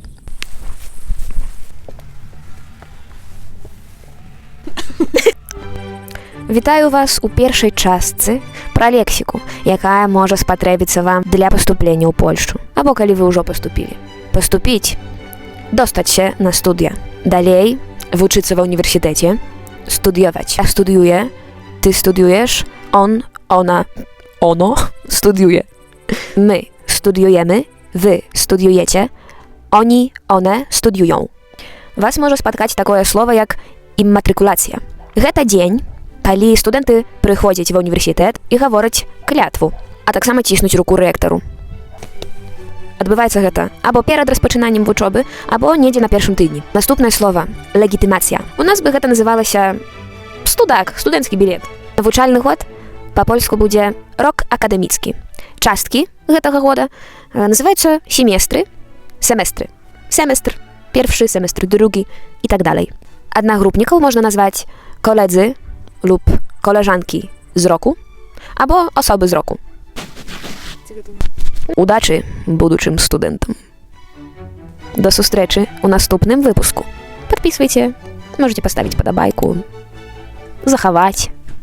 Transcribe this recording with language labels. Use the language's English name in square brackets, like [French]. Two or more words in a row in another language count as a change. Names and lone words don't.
[Belarusian] Вітаю вас у першай частцы пра лексіку, якая можа спатрэбіцца вам для паступлення ў Польшчу, або калі вы ўжо паступілі. Паступіць [Polish] dostać się na studia. [Belarusian] Далей вучыцца ва ўніверсітэце, студыяваць. [Polish] Ja studiuję, ty studiujesz, он, ona, ono studiuje. My studiujemy, wy studiujecie, oni, one studiują. Was może spotkać [Russian] такое слово, [Polish] jak immatrykulacja. [Belarusian] Гэта дзень, калі студэнты прыходзяць ва ўніверсітэт і гавораць клятву, а таксама ціснуць руку рэктару. Адбываецца гэта або перад распачынаннем вучобы, або недзе на першым тыдні. Наступнае слово – легітымацыя. У нас бы гэта называлася студак, студэнцкі білет. Навучальны год па-польску будзе [Polish] rok akademicki. [Belarusian] Часткі гэтага года называюцца семестры, семестры. Семестр, першы семестр, другі і так далей. Аднагрупнікаў можна назваць [Polish] koledzy lub koleżanki z roku, [Belarusian] albo osoby z roku. Удачі будучым студэнтам. До сустрэчы у наступным выпуску. [Russian] Подписывайте, можете поставить подобайку, захаваць.